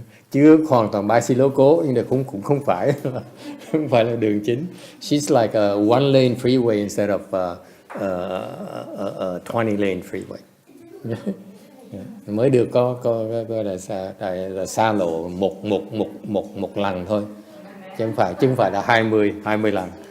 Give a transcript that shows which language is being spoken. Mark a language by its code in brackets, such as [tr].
[vi] Chứ hoàn toàn Basiloco nhưng mà cũng không phải không phải là đường chính. [en] She's like a one lane freeway instead of a 20 lane freeway. Yeah. [vi] Mới được có là xa lộ một lần thôi, chứ không phải là 20 lần.